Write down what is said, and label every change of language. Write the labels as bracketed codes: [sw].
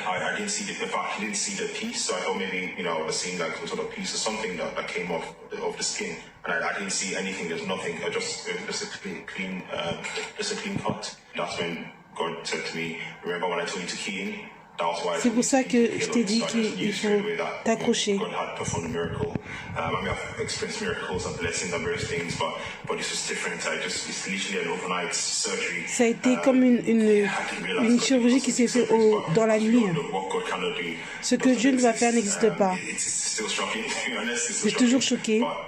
[en] I didn't see I didn't see the piece, so I thought maybe, I was seeing like some sort of piece or something that came off the skin, and I didn't see anything. There's nothing. Just a clean cut. That's when God said to me, remember when I told you to key in? [fr] C'est pour ça que je t'ai dit qu'il faut t'accrocher. [en] God had performed a miracle. I mean, I've experienced miracles and blessings and various things, but this was different. It's literally an overnight surgery. [fr] Ça a été comme une chirurgie qui s'est faite dans la nuit. Ce que Dieu ne va faire n'existe pas. Je suis toujours choqué.